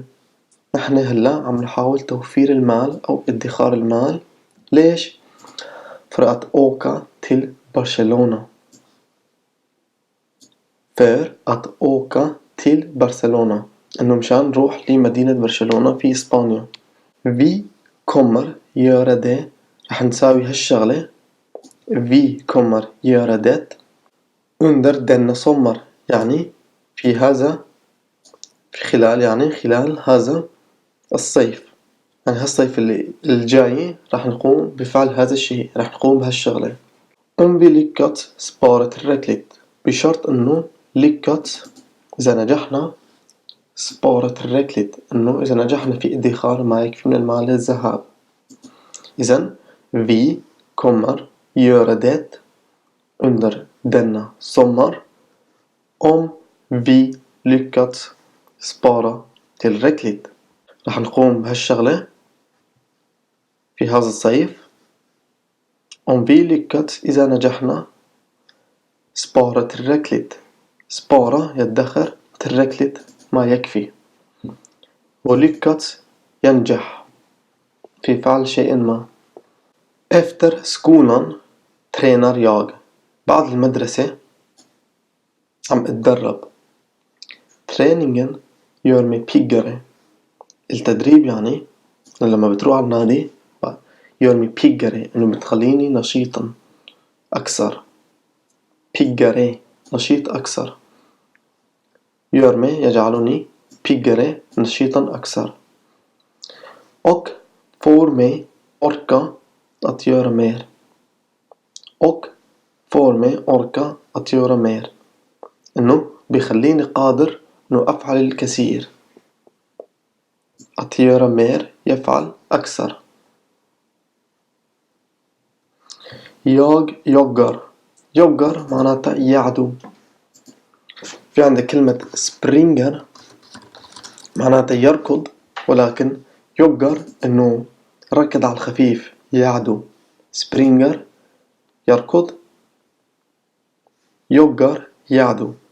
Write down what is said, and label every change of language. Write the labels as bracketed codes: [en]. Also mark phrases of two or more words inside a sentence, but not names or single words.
[ar] نحن هلا عم نحاول توفير المال أو ادخار المال. ليش؟ [sv] för att åka till Barcelona. för att åka till Barcelona. [ar] إنه مشان نروح لمدينة برشلونة في إسبانيا. [sv] Vi kommer göra det. [ar] رح نساوي هالشغلة. [sv] Vi kommer göra det under denna sommar. [ar] يعني في هذا خلال هذا الصيف. يعني هالصيف اللي الجاي رح نقوم بفعل هذا الشيء. رح نقوم بهالشغلة. [sv] Om vi lyckats spara tillräckligt. [ar] بشرط إنه lyckats إذا نجحنا [sv] spara tillräckligt [ar] إنه إذا نجحنا في ادخار ما يكفي من المال للذهاب. [sv] إذن vi kommer göra det under denna sommar om vi lyckats spara tillräckligt. [ar] رح نقوم بهالشغلة في هذا الصيف. [sv] Om vi lyckats [ar] إذا نجحنا [sv] spara tillräckligt. [ar] spara يدخر tillräckligt ما يكفي. وlyckats ينجح في فعل شيء ما. [sv] Efter skolan tränar jag. [ar] بعد المدرسة عم اتدرب. [sv] Träningen gör mig piggare. [ar] التدريب يعني لما بتروح على النادي [sv] gör mig piggare [ar] إنه بتخليني نشيطا أكثر. piggare نشيط أكثر. [sv] gör mig [ar] يجعلني piggare نشيطا أكثر. [sv] Och får mig orka att göra mer. och får mig orka att göra mer. [ar] إنه بيخليني قادر إنه أفعل الكثير. [sv] att göra mer [ar] يفعل أكثر. [sv] Jag joggar. [ar] joggar معناتها يعدو. في عندك كلمة springer معناتها يركض. ولكن joggar إنه ركض على الخفيف يعدو. springer يركض. joggar يعدو.